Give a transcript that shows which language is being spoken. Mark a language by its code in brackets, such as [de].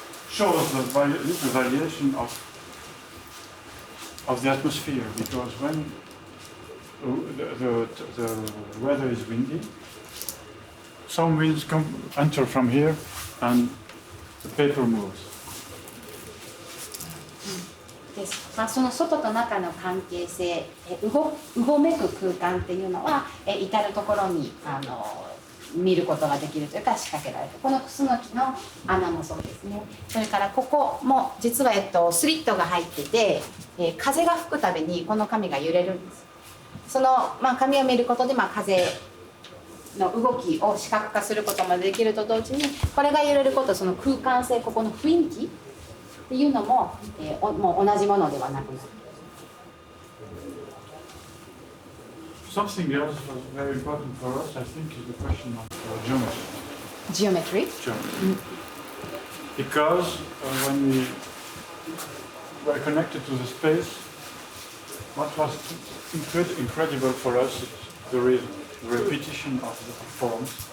[en] shows the little variation of the atmosphere, because when the weather is windy, some winds enter from here and the paper moves. [ja] その外と中の関係性、うごめく空間っていうのは至る所に見ることができるというか仕掛けられて、このクスノキの穴もそうですね。それからここも実はスリットが入ってて、風が吹くたびにこの紙が揺れるんです。その紙を見ることで風の動きを視覚化することもできると同時に、これが揺れること、その空間性、ここの雰囲気っていうのも、もう同じものではなくなる。 [en] Something else was very important for us, I think, is the question of geometry. Geometry? Geometry. Because when we were connected to the space, what was incredible for us is the repetition of the forms.